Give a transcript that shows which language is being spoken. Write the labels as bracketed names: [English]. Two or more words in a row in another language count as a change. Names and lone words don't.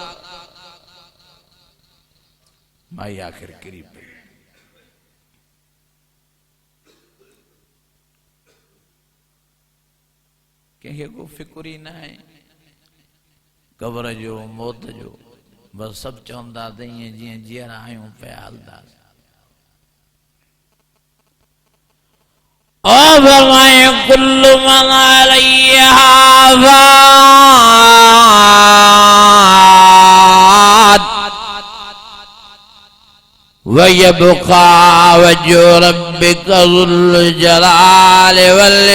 [Sindhi] माई आख़िर किरी पई कंहिंखे को फिकुर ई न आहे क़बर जो मौत जो बस सब चवंदा त ईअं जीअं जीअर आहियूं पिया हलंदासीं ओ फरमाए [Arabic] كل من عليها فان ويبقى وجه ربك ذو الجلال وال